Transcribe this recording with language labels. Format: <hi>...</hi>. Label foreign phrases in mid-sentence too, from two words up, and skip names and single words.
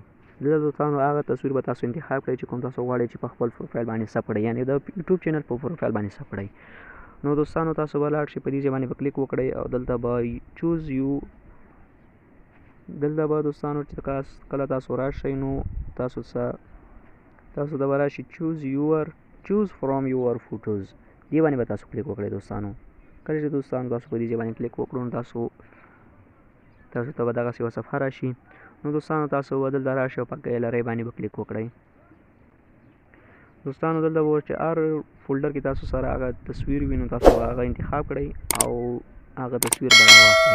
<ps>دلته دوستانو هغه تصویر به تاسو انتخاب کړئ چې کوم تاسو غواړئ چې په خپل پروفایل باندې ثبت کړئ، یعنې د یوټیوب چینل په پروفایل باندې ثبت کړئ. نو دوستانو، تاسو به لاړ شئ، په دې ځای باندې به کلیک وکړئ او دلته به چوز یو، دلته به دوستانو چې کله تاسو راشئ، نو تاسو ته به راشي</ps> <en>choose from your photos.</en> <ps>دې باندې به تاسو کلیک وکړئ. دوستانو، کله چې دوستانو تاسو په دې ځای باندې کلیک وکړو، نو تاسو ته به دغسې یوه صفحه راشي. نو دوستانو، تاسو به دلته راشئ او په ګیلرۍ باندې به کلیک وکړئ. دوستانو، دلته به چې هر فولډر کې تاسو سره هغه تصویر وي، نو تاسو هغه انتخاب کړئ او هغه تصویر به راواخلئ.</ps>